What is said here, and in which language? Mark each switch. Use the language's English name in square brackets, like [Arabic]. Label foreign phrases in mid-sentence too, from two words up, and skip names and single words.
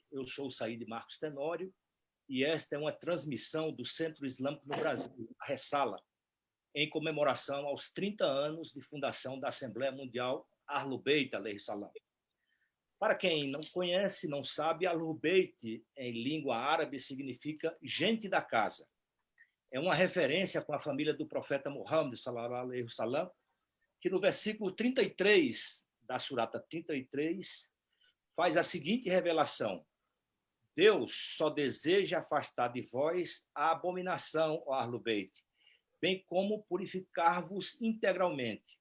[Portuguese] Eu sou o Saíde Marcos Tenório e esta é uma transmissão do Centro Islâmico no Brasil, a Ressala, em comemoração aos 30 anos de fundação da Assembleia Mundial Ahlul Bayt [Arabic] عليه السلام. [Portuguese] Para quem não conhece, não sabe, Ahlul Bayt, em língua árabe, significa gente da casa. É uma referência com a família do profeta Muhammad, [Arabic] صلى الله عليه وسلم, [Portuguese] que no versículo 33 da surata 33 faz a seguinte revelação: Deus só deseja afastar de vós a abominação, ó Ahlul Bayt, bem como purificar-vos integralmente.